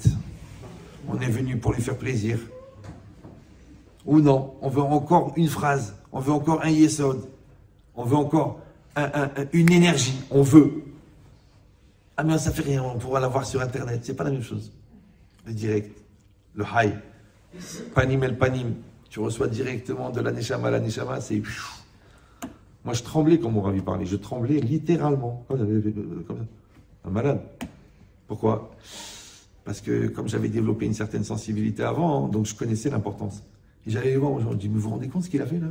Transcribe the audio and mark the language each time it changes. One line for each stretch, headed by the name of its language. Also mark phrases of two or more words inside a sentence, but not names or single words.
French: On est venu pour lui faire plaisir. Ou non, on veut encore une phrase, on veut encore un yesod, on veut encore une énergie, on veut. Ah mais ça fait rien, on pourra l'avoir sur internet, c'est pas la même chose. Le direct, le high,
Hebrew: פנים אל פנים,
French: tu reçois directement de la neshama à la neshama, c'est... Moi je tremblais quand mon ravi parlait, je tremblais littéralement, comme ça, un malade. Pourquoi? Parce que comme j'avais développé une certaine sensibilité avant, donc je connaissais l'importance. Et j'allais les voir, je dis, mais vous vous rendez compte ce qu'il a fait là?